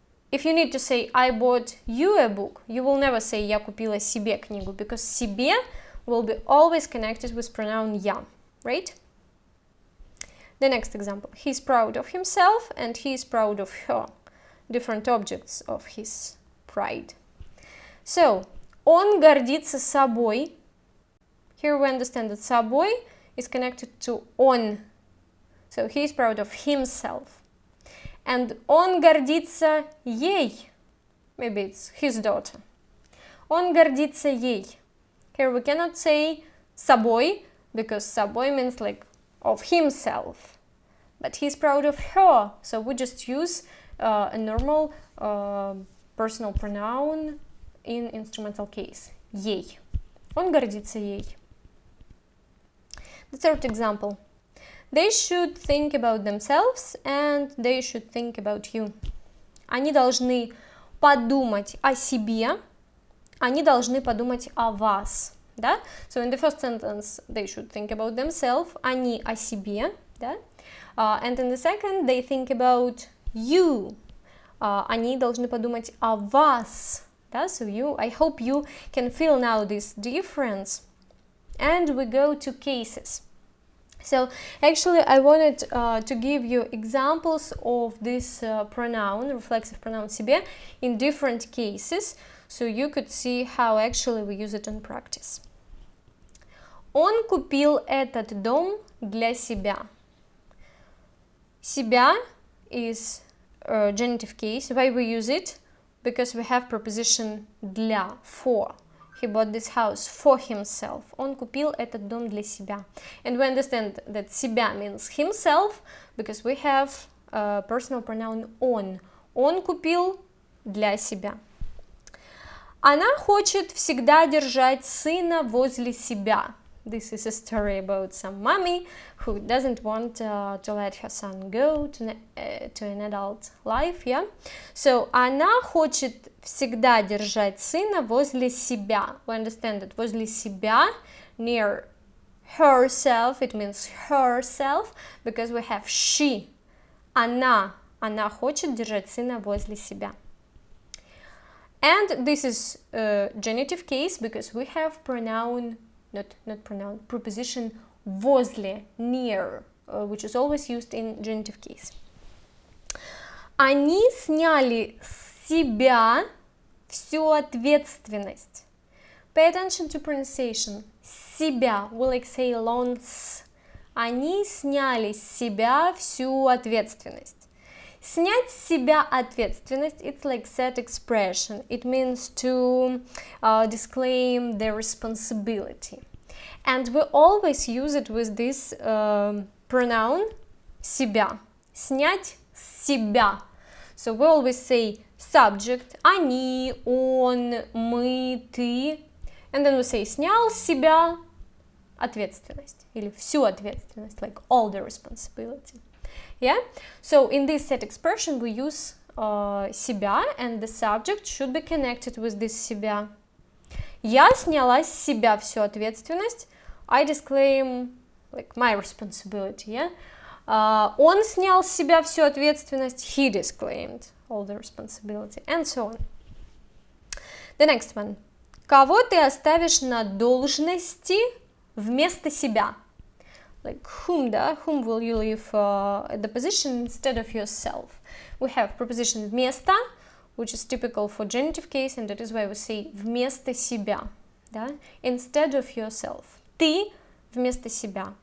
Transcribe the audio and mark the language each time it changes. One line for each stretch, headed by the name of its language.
English: If you need to say I bought you a book, you will never say
Russian: я купила себе книгу,
English: because себе will be always connected with pronoun я, right? The next example. He is proud of himself and he is proud of her. Different objects of his pride.
Russian: So, он гордится собой.
English: Here we understand that собой is connected to он. So, he is proud of himself.
Russian: And он гордится ей.
English: Maybe it's his daughter.
Russian: Он гордится ей.
English: Here we cannot say собой, because собой means like of himself. But he's proud of her. So, we just use a normal personal pronoun in instrumental case.
Russian: Ей. Он гордится ей.
English: The third example. They should think about themselves and they should think about you.
Russian: Они должны подумать о себе, они должны подумать о вас. Да?
English: So in the first sentence, they should think about themselves,
Russian: они о себе. Да?
English: And in the second, they think about you.
Russian: Они должны подумать о вас. Да?
English: So I hope you can feel now this difference. And we go to cases. So actually I wanted to give you examples of this pronoun, reflexive pronoun себе, in different cases, so you could see how actually we use it in practice.
Russian: Он купил этот дом для себя.
English: Себя is genitive case. Why we use it? Because we have preposition для, for. He bought this house for himself.
Russian: Он купил этот дом для себя.
English: And we understand that себя means himself, because we have personal pronoun он.
Russian: Он купил для себя. Она хочет всегда держать сына возле себя.
English: This is a story about some mommy who doesn't want to let her son go to an adult life, yeah?
Russian: So, она хочет всегда держать сына возле себя.
English: We understand that
Russian: возле себя,
English: near herself, it means herself, because we have she.
Russian: Она хочет держать сына возле себя.
English: And this is a genitive case, because we have pronoun, not pronoun, preposition возле, near, which is always used in genitive case.
Russian: Они сняли с себя всю ответственность.
English: Pay attention to pronunciation. Себя, we like say long s.
Russian: Они сняли с себя всю ответственность. Снять с себя ответственность,
English: it's like set expression. It means to disclaim the responsibility. And we always use it with this pronoun себя.
Russian: Снять с себя.
English: So we always say subject, они, он, мы, ты. And then we say
Russian: снял с себя ответственность или всю ответственность,
English: like all the responsibility. Yeah? So in this set expression we use себя, and the subject should be connected with this себя.
Russian: Я сняла с себя всю ответственность.
English: I disclaim like my responsibility, yeah?
Russian: Он снял с себя всю ответственность.
English: He disclaimed all the responsibility, and so on. The next one.
Russian: Кого ты оставишь на должности вместо себя?
English: Like whom, да? Whom will you leave at the position instead of yourself? We have preposition вместо, which is typical for genitive case, and that is why we say
Russian: вместо себя,
English: да? Instead of yourself.
Russian: Ты вместо себя.